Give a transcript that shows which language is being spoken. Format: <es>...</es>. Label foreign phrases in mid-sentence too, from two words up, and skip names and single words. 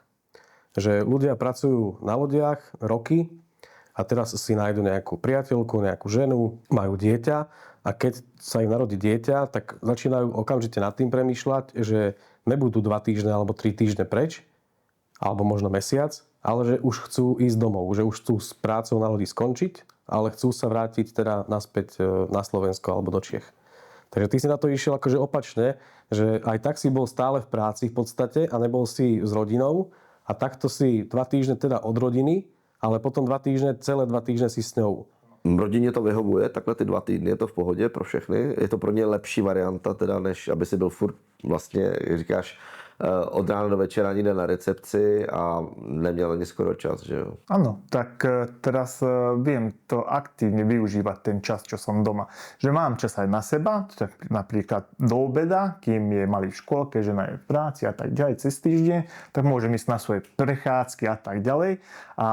<sk>Že ľudia pracujú na lodiach roky a teraz si nájdu nejakú priateľku, nejakú ženu, majú dieťa a keď sa im narodí dieťa, tak začínajú okamžite nad tým premýšľať, že nebudú 2 týždne alebo 3 týždne preč, alebo možno mesiac, ale že už chcú ísť domov, že už chcú s prácou na lodi skončiť, ale chcú sa vrátiť teda naspäť na Slovensko alebo do Čiech. Takže ty si na to išiel akože opačne, že aj tak si bol stále v práci v podstate a nebol si s rodinou a takto si 2 týždne teda od rodiny, ale potom 2 týždne, celé 2 týždne si s ňou.</sk> <cs>Rodině to vyhovuje, takhle ty 2 týdny, je to v pohodě pro všechny. Je to pro ně lepší varianta, teda, než aby si byl furt vlastně, jak říkáš, od rána do večera někde na recepci a neměl ani skoro čas, že jo?</cs> <sk>Áno, tak teraz viem to aktívne využívať ten čas, čo som doma. Že mám čas aj na seba, tak napríklad do obeda, kým je malý v škôlke, žena je v práci a tak ďalej cez týždeň, tak môžem ísť na svoje prechádzky a tak ďalej.</sk>